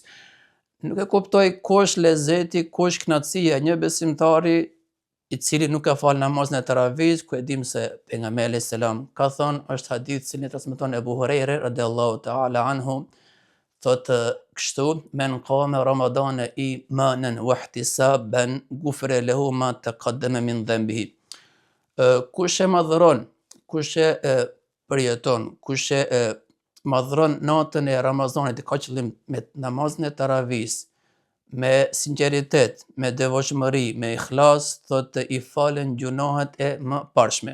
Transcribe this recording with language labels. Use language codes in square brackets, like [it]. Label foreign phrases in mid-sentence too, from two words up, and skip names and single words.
[sq] Nuk e kuptoj ku është lezeti, ku është kënaqësia një besimtari i cili nuk e fal namazin e taravis, ku e dim se pejgamberi [ar] عليه السلام [sq] ka thënë, është hadith që transmeton Ebu Hurajra [ar] رضي الله تعالى عنه, [sq] thotë kështu: [ar] من قام رمضان إيمانا واحتسابا غفر له ما تقدم من ذنبه. [sq] Kush e madhron, kush e përjeton, kush e madhron natën e Ramazanit, ka qëllim me namazin e taravis, me sinqeritet, me devotshmëri, me ikhlas, thotë i falen gjunahet e më parshme.